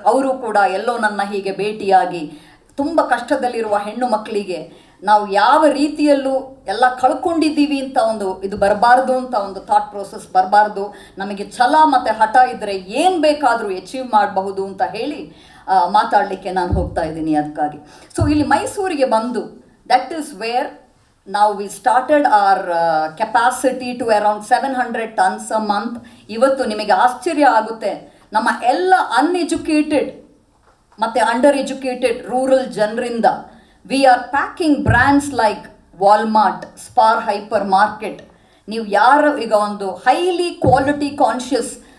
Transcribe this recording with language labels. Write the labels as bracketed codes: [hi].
[kn] ಅವರು ಕೂಡ ಎಲ್ಲೋ ನನ್ನ ಹೀಗೆ ಭೇಟಿಯಾಗಿ, ತುಂಬ ಕಷ್ಟದಲ್ಲಿರುವ ಹೆಣ್ಣು ಮಕ್ಕಳಿಗೆ ನಾವು ಯಾವ ರೀತಿಯಲ್ಲೂ ಎಲ್ಲ ಕಳ್ಕೊಂಡಿದ್ದೀವಿ ಅಂತ ಒಂದು ಇದು ಬರಬಾರ್ದು ಅಂತ ಒಂದು ಥಾಟ್ ಪ್ರೋಸೆಸ್ ಬರಬಾರ್ದು, ನಮಗೆ ಛಲ ಮತ್ತು ಹಠ ಇದ್ದರೆ ಏನು ಬೇಕಾದರೂ ಅಚೀವ್ ಮಾಡಬಹುದು ಅಂತ ಹೇಳಿ ಮಾತಾಡಲಿಕ್ಕೆ ನಾನು ಹೋಗ್ತಾ ಇದ್ದೀನಿ. ಅದಕ್ಕಾಗಿ ಸೊ ಇಲ್ಲಿ ಮೈಸೂರಿಗೆ ಬಂದು, [en] That is where now we started our capacity to around 700 tons a month. [kn] ಇವತ್ತು ನಿಮಗೆ ಆಶ್ಚರ್ಯ ಆಗುತ್ತೆ, ನಮ್ಮ ಎಲ್ಲ ಅನ್ಎಜುಕೇಟೆಡ್ ಮತ್ತು ಅಂಡರ್ ಎಜುಕೇಟೆಡ್ ರೂರಲ್ ಜನರಿಂದ [en] we are packing brands like [kn] Walmart, spar hyper market. ನೀವು ಯಾರು ಈಗ ಒಂದು [en] highly quality conscious